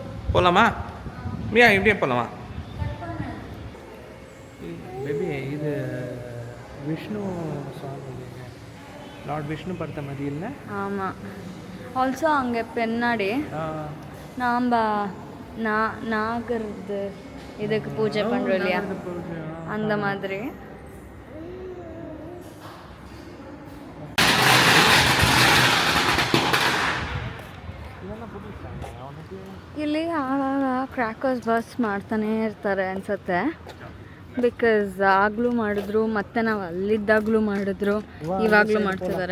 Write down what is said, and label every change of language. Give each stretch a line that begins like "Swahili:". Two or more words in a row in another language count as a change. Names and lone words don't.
Tamil: போகலாமா மியா இப்படியே போகலாமா பேபி இது விஷ்ணு சாமி லார்ட் விஷ்ணு படுத்த மாதிரி இல்லை ஆமாம். ஆல்சோ அங்கே பின்னாடி நாம் நாகர்து இதுக்கு பூஜை பண்ணுறோம் இல்லையா, அந்த மாதிரி.
Kannada: ಇಲ್ಲಿ ಆಗಾಗ ಕ್ರ್ಯಾಕರ್ಸ್ ಬಸ್ ಮಾಡ್ತಾನೆ ಇರ್ತಾರೆ ಅನ್ಸುತ್ತೆ. ಬಿಕಾಸ್ ಆಗಲೂ ಮಾಡಿದ್ರು, ಮತ್ತೆ ನಾವು ಅಲ್ಲಿದ್ದಾಗಲೂ ಮಾಡಿದ್ರು, ಇವಾಗಲೂ ಮಾಡ್ತಿದ್ದಾರೆ.